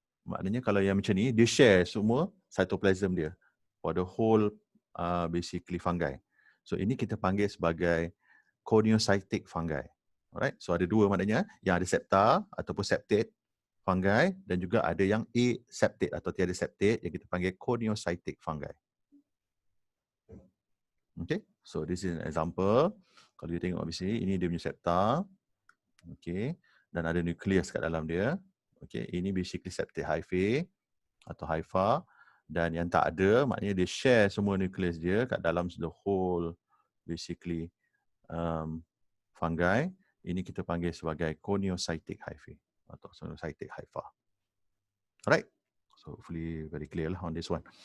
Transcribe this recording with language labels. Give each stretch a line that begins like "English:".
Malay: Maknanya kalau yang macam ni, dia share semua cytoplasm dia
English: for the whole basically fungi.
Malay: So ini kita panggil sebagai coniocytic fungi. Alright. So ada dua maknanya, yang ada septa ataupun septate fungi dan juga ada yang aseptate atau tiada septate yang kita panggil coniocytic fungi.
English: Okay, so this is an example.
Malay: Kalau you tengok di sini, ini dia punya septa. Okay, dan ada nukleus kat dalam dia. Okay, ini basically septate hyphae atau hypha. Dan yang tak ada, maknanya dia share semua nukleus dia kat dalam
English: the whole basically fungi.
Malay: Ini kita panggil sebagai coniocytic hyphae atau coniocytic hypha.
English: Alright, so hopefully very clear lah on this one.